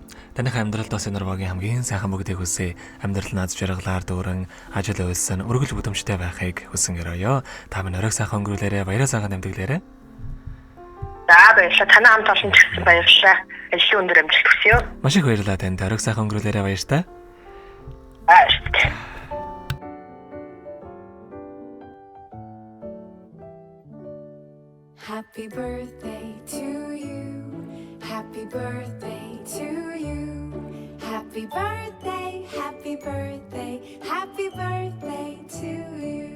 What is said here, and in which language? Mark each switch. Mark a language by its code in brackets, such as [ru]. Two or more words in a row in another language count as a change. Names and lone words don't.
[mn] Таних амьдралд бас энэ нурмагийн хамгийн сайхан бүгдийг хүсье. Амьдрал нь аз жаргалаар дүүрэн ажил үйлсэн өргөл бүтэмжтэй байхыг хүсэн гэрөөё. Та минь оройг сайхан өнгөрүүлээрэ, баяраа сайхан амьдэглээрэ. За баярлалаа. Танай хамт олон ч гэсэн баярлалаа. Ажлын өндөр амжилт хүсье. Маш их баярлалаа танд. Оройг сайхан өнгөрүүлээрэ баяртай. [en] Happy birthday to you. Happy birthday to you. Happy birthday, happy birthday, happy birthday to you.